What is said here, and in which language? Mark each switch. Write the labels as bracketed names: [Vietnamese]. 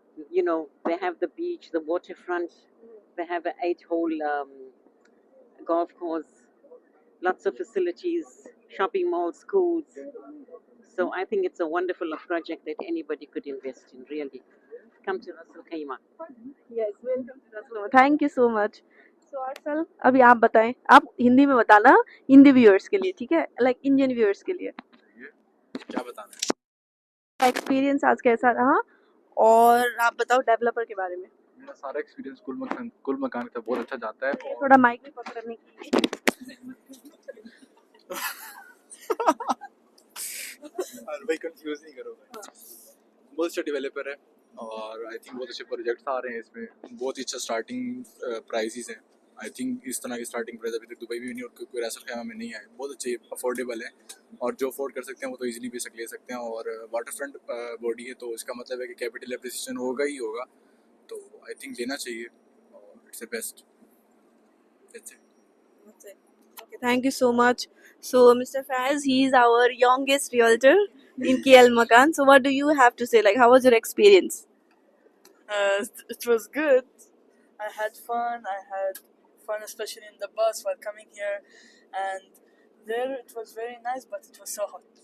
[English] You know, they have the beach, the waterfront. They have an 8-hole golf course, lots of facilities, shopping malls, schools. So I think it's a wonderful project that anybody could invest in, really. Come to Ras Al Khaimah. Yes, welcome to Rasulullah. Thank you so much. [Hindi] So Arsal, अभी आप बताएं, आप हिंदी में बताना Hindi viewers के लिए, ठीक है? लाइक इंडियन व्यूअर्स के लिए. क्या बताना है? एक्सपीरियंस आज कैसा रहा और आप बताओ डेवलपर के बारे में. मेरा सारा एक्सपीरियंस कुल मकान का बहुत अच्छा जाता है. थोड़ा माइक भी पकड़ने की. भाई कंफ्यूज नहीं करो भाई. बहुत अच्छा डेवलपर है और आई थिंक बहुत अच्छे प्रोजेक्ट्स आ रहे हैं इसमें. बहुत ही अच्छा स्टार्टिंग प्राइसेस हैं. आई थिंक इस तरह की स्टार्टिंग प्राइस अभी तक दुबई में नहीं और कोई रास अल खैमा में नहीं आए. बहुत अच्छे अफोर्डेबल है और जो अफोर्ड कर सकते हैं वो तो इजीली भी ले सकते हैं. और वाटर फ्रंट बॉडी है तो इसका मतलब है कि कैपिटल एप्रिसिएशन होगा ही होगा. तो आई थिंक लेना चाहिए और it's the best. That's it. [English] Okay, thank you so much. So Mr. Faz, he is our youngest realtor in KL Makan. So what do you have to say? Like, how was your experience? It was good. I had fun. I had fun, especially in the bus while coming here. And there it was very nice, but it was so hot.